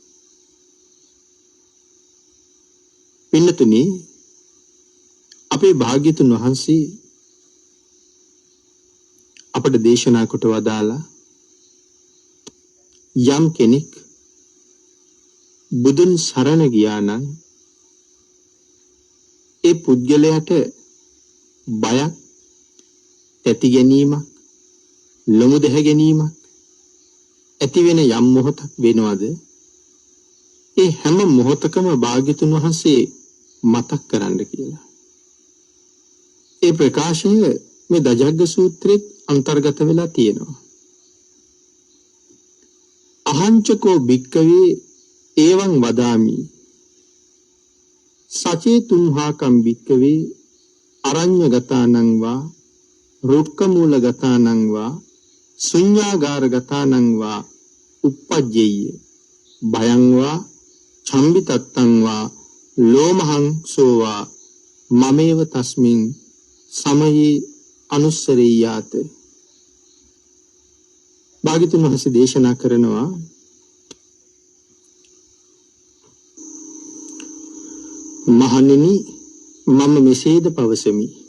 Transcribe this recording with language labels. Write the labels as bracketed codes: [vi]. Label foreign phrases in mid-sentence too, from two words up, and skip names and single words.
[si] පින්නතුනි, අපේ භාග්‍යතුන් වහන්සේ අපට දේශනා කොට වදාලා යම් කෙනෙක් බුදුන් සරණ ගියා නම් ඒ පුද්ගලයාට බයක්, තැති ගැනීමක්, ලොමු දැහ ගැනීමක් ඇති වෙන යම් මොහොතක් වෙනවද? ඒ හැම මොහොතකම භාග්‍යතුන් වහන්සේ මතක් කරන්න කියලා. ඒ ප්‍රකාශය මේ දජග්ග සූත්‍රෙත් අන්තර්ගත වෙලා තියෙනවා. [pi] අහංචකෝ භික්කවේ එවං වදාමි සචේ තුම්හාකම් භික්කවේ අරඤ්‍යගතානං වා රුක්කමූලගතානං වා ශුඤ්ඤාගාරගතානං වා uppajjeyය භයං වා චම්බිතත්තං වා ලෝමහං සෝවා මමේව තස්මින් සමයේ අනුස්සරෙය්‍යාත. [si] භාග්‍යතුන් වහන්සේ දේශනා කරනවා, මහණෙනි, මම මෙසේද පවසමි.